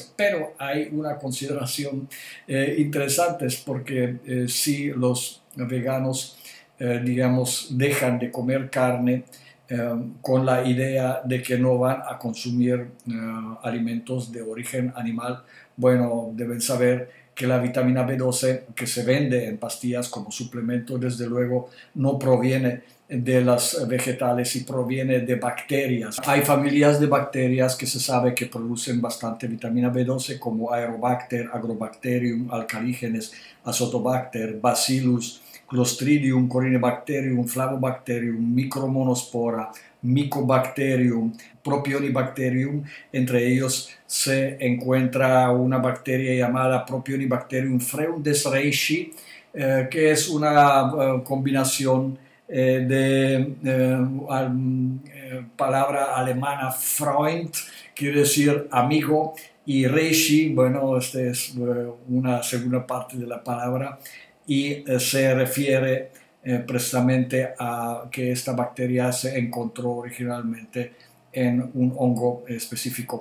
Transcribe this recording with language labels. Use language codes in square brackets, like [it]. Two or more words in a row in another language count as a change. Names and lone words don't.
[es] Pero hay una consideración interesante, porque si los veganos, digamos, dejan de comer carne, con la idea de que no van a consumir alimentos de origen animal, bueno, deben saber que la vitamina B12 que se vende en pastillas como suplemento, desde luego, no proviene de las vegetales y proviene de bacterias. Hay familias de bacterias que se sabe que producen bastante vitamina B12, como Aerobacter, Agrobacterium, Alcaligenes, Azotobacter, Bacillus, Clostridium, Corynebacterium, Flavobacterium, Micromonospora, Mycobacterium, Propionibacterium. Entre ellos se encuentra una bacteria llamada Propionibacterium freudenreichi, que es una combinación de palabra alemana Freund, quiere decir amigo, y reishi, bueno, esta es una segunda parte de la palabra, y se refiere precisamente a que esta bacteria se encontró originalmente en un hongo específico.